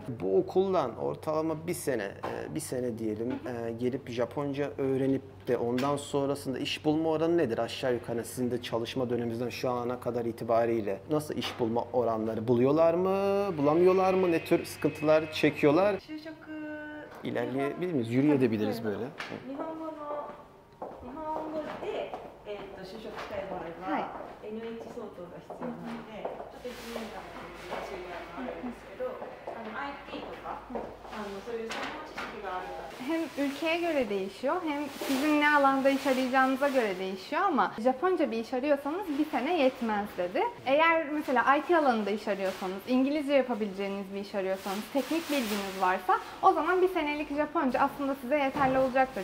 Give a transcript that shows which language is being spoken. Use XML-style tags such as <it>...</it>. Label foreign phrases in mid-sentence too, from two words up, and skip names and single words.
<tr>Bu okuldan ortalama bir sene diyelim gelip Japonca öğrenip de ondan sonrasında iş bulma oranı nedir? Aşağı yukarı sizin de çalışma döneminizden şu ana kadar itibariyle nasıl iş bulma oranları? Buluyorlar mı? Bulamıyorlar mı? Ne tür sıkıntılar çekiyorlar?</tr> <ja>就職</ja> <tr>İlerleyebilir miyiz? Yürüyebiliriz böyle.</tr> <ja>日本語で、就職したい場合は、はい NH 相当が必要なので、ちょっと1年間の難しいぐらいもあるんですけど、IT とか、そういう専門知識がある方</ja> <tr>Hem ülkeye göre değişiyor hem sizin ne alanda iş arayacağınıza göre değişiyor ama Japonca bir iş arıyorsanız 1 sene yetmez dedi. Eğer mesela IT alanında iş arıyorsanız, İngilizce yapabileceğiniz bir iş arıyorsanız, teknik bilginiz varsa o zaman 1 senelik Japonca aslında size yeterli olacaktır.</tr>